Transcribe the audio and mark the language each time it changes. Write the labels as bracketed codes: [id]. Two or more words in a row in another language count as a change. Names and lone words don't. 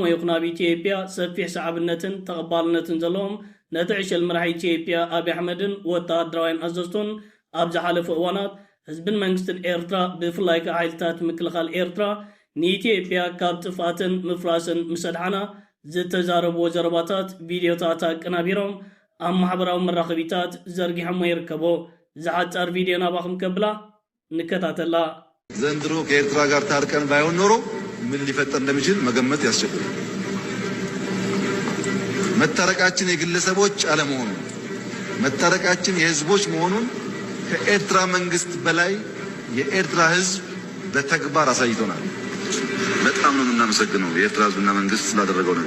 [ti] ይኹን ኣብ ኢትዮጵያ ሰፊሕ ሰዓብነትን ተቐባልነትን ዘለዎም ነቲ ዕሸል መራሒ ኢትዮጵያ ኣብይ ኣሕመድን ወተሃደራውያን ኣዘዝቱን ኣብ ዝሓለፈ እዋናት ህዝብን መንግስትን ኤርትራ ብፍላይ ከዓ ሓይልታት ምክልኻል ኤርትራ ንኢትዮጵያ ካብ ጥፋትን ምፍራስን ምሰድሓና ዝተዛረብዎ ዘረባታት ቪድዮታት ኣቀናቢሮም ኣብ ማሕበራዊ መራኸቢታት ዘርጊሖሞ ይርከቦ ዝሓፃር ቪድዮ ናባኹም ከብላ ንከታተላ [am] ዘንድሮ ከኤርትራ ጋር ታርቀን ባይሆን ኖሮ ምን ሊፈጠር እንደሚችል መገመት ያስቸግራል። መታረቃችን የግለሰቦች አለመሆኑ መታረቃችን የህዝቦች መሆኑን ከኤርትራ መንግስት በላይ የኤርትራ ህዝብ በተግባር አሳይቶናል። በጣም ነው የምናመሰግነው የኤርትራ ህዝብና መንግስት ስላደረገው ነገር።